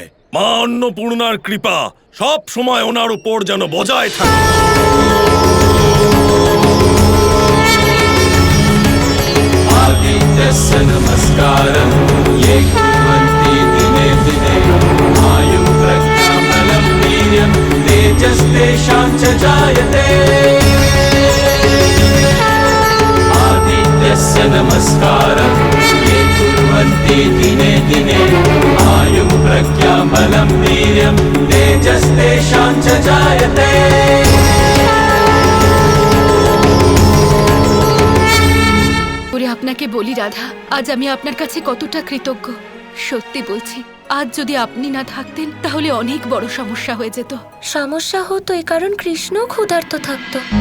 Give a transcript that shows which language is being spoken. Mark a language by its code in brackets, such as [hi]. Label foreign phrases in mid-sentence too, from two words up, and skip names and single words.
[bn] মা অন্নপূর্ণার কৃপা সব সময় ওনার উপর যেন বজায় থাকে। [sa] নমস্কারম ये कुर्वन्ति दिने दिने आयुं प्रज्ञां बलं वीर्यं तेजस्तेषां च जायते आदित्यस्य नमस्कारं ये कुर्वन्ति दिने दिने आयुं प्रज्ञां बलं वीर्यं तेजस्तेषां च जायते। [bn] আপনাকে বলি রাধা, আজ আমি আপনার কাছে কতটা কৃতজ্ঞ। সত্যি বলছি, আজ যদি আপনি না থাকতেন তাহলে অনেক বড় সমস্যা হয়ে যেত। সমস্যা হতো এই কারণ কৃষ্ণ ক্ষুধার্ত থাকতো।